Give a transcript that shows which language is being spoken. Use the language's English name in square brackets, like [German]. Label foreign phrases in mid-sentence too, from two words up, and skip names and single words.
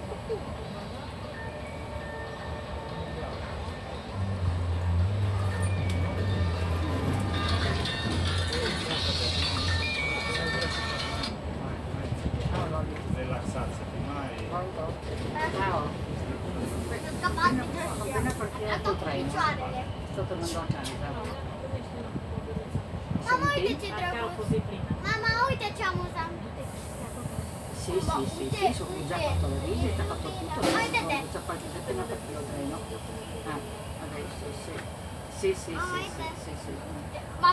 [Italian] Rilassarsi mai. Ciao. Appena partito il treno. Sto tornando a casa. [Romanian] Mama, uite ce drăguț! Mama, uite ce amuzant! [Italian] Sì, sono già fatto la visita, ho fatto tutto, adesso già appena partito il treno. Adesso sì. Sì.